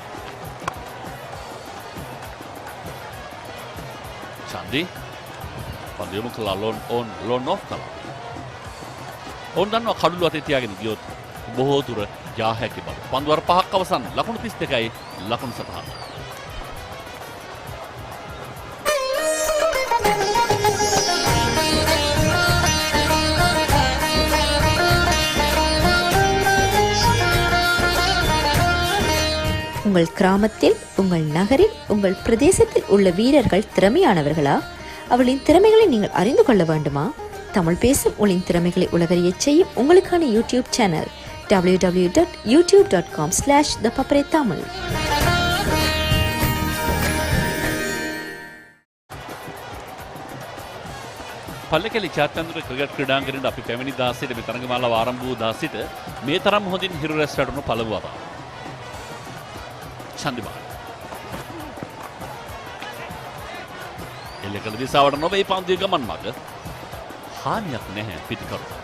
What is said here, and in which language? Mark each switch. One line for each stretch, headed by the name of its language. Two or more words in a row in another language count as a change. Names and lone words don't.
Sinhala: චන්දි පන්දු යොමු කළා
English: long off
Sinhala: කළා. ඕන් දන්නවා කඩුළු අතේ තියාගෙන ගියොත් බොහෝ දුර යා හැකි බව. පන්දු වාර 5ක් අවසන් ලකුණු 32යි ලකුණු සටහන.
Tamil: உங்கள் கிராமத்தில் உங்கள் நகரில் உங்கள் பிரதேசத்தில் உள்ள வீரர்கள் திறமையானவர்களா? அவர்களின் திறமைகளை நீங்கள் அறிந்து கொள்ள வேண்டுமா? தமிழ் பேசும் உங்களின் திறமைகளை உலகறியச் செய்யும் உங்களுக்கான
English: YouTube channel
Tamil: www.youtube.com/thepapare-tamil.
Sinhala: පල්ලකෙලි චාත්‍යන්තර ක්‍රිකට් ක්‍රීඩාංගණයට අපි පැමිණි 16 මේ තරඟමාලාව ආරම්භ වූ 16 මේ තරම් හොඳින් හිරු රැස් වැටුණු පළමු වතාව. චන්දිමාල් එල්ලකල දිසාවට නොවේ පන්දුවේ ගමන් මඟ හානියක් නැහැ පිටිකරුට.